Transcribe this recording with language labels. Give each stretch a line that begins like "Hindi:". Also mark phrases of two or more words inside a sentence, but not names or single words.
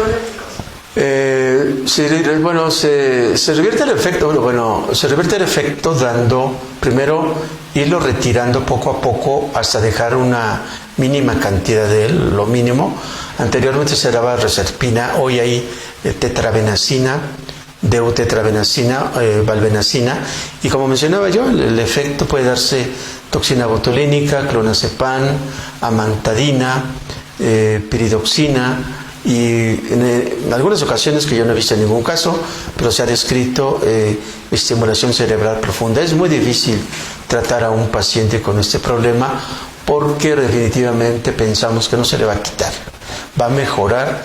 Spanish: Se revierte el efecto dando, primero, irlo retirando poco a poco hasta dejar una mínima cantidad de él, lo mínimo. Anteriormente se daba reserpina, hoy hay tetrabenazina, deutetrabenazina, valbenazina, y como mencionaba yo, el efecto puede darse toxina botulínica, clonazepam, amantadina, piridoxina, y en algunas ocasiones, que yo no he visto en ningún caso, pero se ha descrito estimulación cerebral profunda. Es muy difícil tratar a un paciente con este problema, porque definitivamente pensamos que no se le va a quitar, va a mejorar.